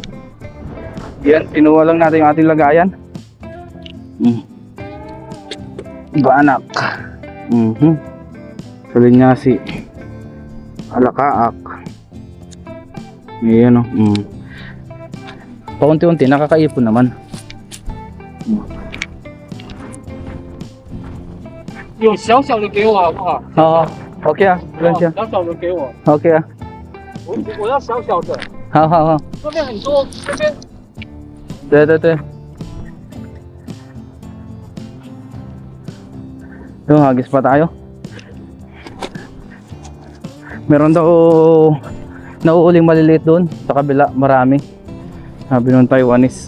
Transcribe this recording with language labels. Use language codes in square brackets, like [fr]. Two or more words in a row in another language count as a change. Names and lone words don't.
[tl] Yan, kinuha lang natin yung ating lagayan. Banak. Salinyasi. Alakaak. Ayan o. Paunti-unti, nakakaipon naman. [zh] 有小小的给我好不好？ [tl] Oo. Okay ah. Ilan siya? [zh] 小小的给我， [tl] Okay ah. [zh] 我要小小的。 [tl] Oo. [zh] 这边很多，这边 [tl] Dito. Yung hagis pa tayo. Meron daw nauuling maliliit doon sa kabila, marami. Sabi nung Taiwanese.